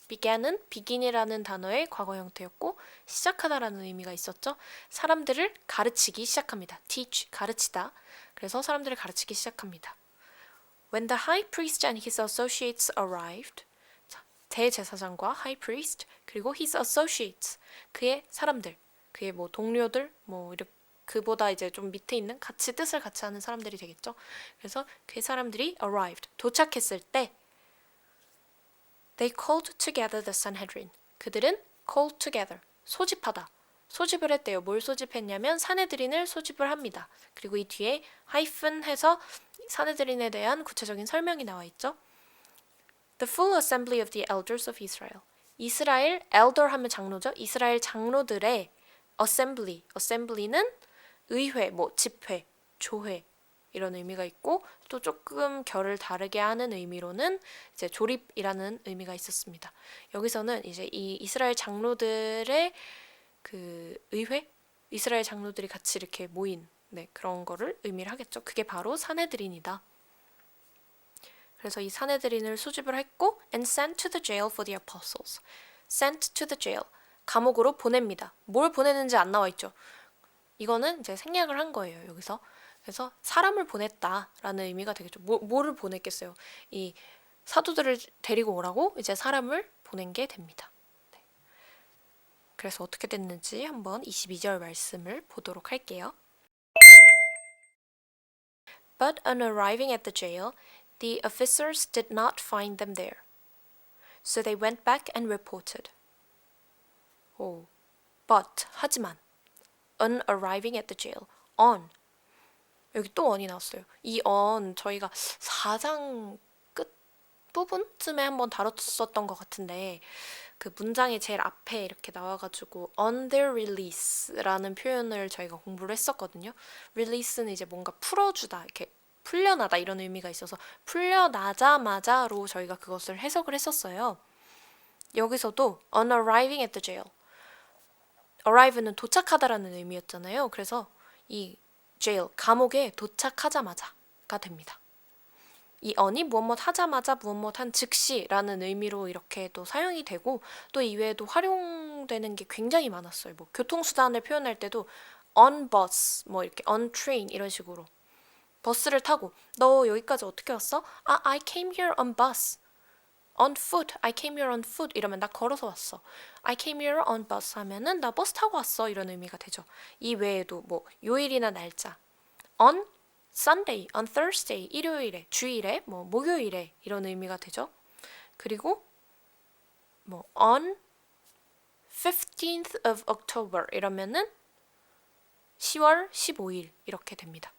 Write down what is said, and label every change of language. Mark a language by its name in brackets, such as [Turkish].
[Korean] began은 begin이라는 단어의 과거 형태였고 시작하다라는 의미가 있었죠. 사람들을 가르치기 시작합니다. teach, 가르치다. 그래서 사람들을 가르치기 시작합니다. [English] When the high priest and his associates arrived. [Korean] 자, 대제사장과 high priest 그리고 his associates 그의 사람들, 그의 뭐 동료들 뭐 이렇게 그보다 이제 좀 밑에 있는 뜻을 같이 하는 사람들이 되겠죠. 그래서 그 사람들이 [English] arrived, [Korean] 도착했을 때 [English] they called together the Sanhedrin. [Korean] 그들은 called together, 소집하다. 소집을 했대요. 뭘 소집했냐면 사내들인을 소집을 합니다. 그리고 이 뒤에 하이픈 해서 사내들인에 대한 구체적인 설명이 나와 있죠. [English] The full assembly of the elders of Israel. [Korean] 이스라엘 elder 하면 장로죠. 이스라엘 장로들의 assembly는 의회, 뭐 집회, 조회 이런 의미가 있고 또 조금 결을 다르게 하는 의미로는 이제 조립이라는 의미가 있었습니다. 여기서는 이제 이 이스라엘 장로들의 그 의회, 이스라엘 장로들이 같이 이렇게 모인 그런 거를 의미를 하겠죠. 그게 바로 사내들인이다. 그래서 이 사내들인을 소집을 했고 [English] and sent to the jail for the apostles. sent to the jail. [Korean] 감옥으로 보냅니다. 뭘 보내는지 안 나와 있죠. 이거는 이제 생략을 한 거예요, 여기서. 그래서 사람을 보냈다라는 의미가 되겠죠. 뭐를 보냈겠어요? 이 사도들을 데리고 오라고 이제 사람을 보낸 게 됩니다. 네. 그래서 어떻게 됐는지 한번 22절 말씀을 보도록 할게요. [English] But on arriving at the jail, the officers did not find them there. So they went back and reported. But, [Korean] 하지만 [English] on arriving at the jail. on. [Korean] 여기 또 on이 나왔어요. 이 on 저희가 4장 끝 부분쯤에 한번 다뤘었던 것 같은데 그 문장의 제일 앞에 이렇게 나와가지고 on their release라는 표현을 저희가 공부를 했었거든요. release는 이제 뭔가 풀어주다, 이렇게 풀려나다 이런 의미가 있어서 풀려나자마자로 저희가 그것을 해석을 했었어요. 여기서도 [English] on arriving at the jail. [Korean] arrive는 도착하다라는 의미였잖아요. 그래서 이 jail, 감옥에 도착하자마자가 됩니다. 이 on이 무엇 하자마자 무엇 한 즉시라는 의미로 이렇게 또 사용이 되고 또 이외에도 활용되는 게 굉장히 많았어요. 뭐 교통수단을 표현할 때도 on bus, 뭐 이렇게 on train 이런 식으로 버스를 타고 너 여기까지 어떻게 왔어? [English] I came here on bus. on foot, I came here on foot [Korean] 이러면 나 걸어서 왔어. [English] I came here on bus [Korean] 하면은 나 버스 타고 왔어 이런 의미가 되죠. 이 외에도 뭐 요일이나 날짜 on Sunday, on Thursday 일요일에, 주일에, 뭐 목요일에 이런 의미가 되죠. 그리고 뭐 on 15th of October 이러면은 10월 15일 이렇게 됩니다.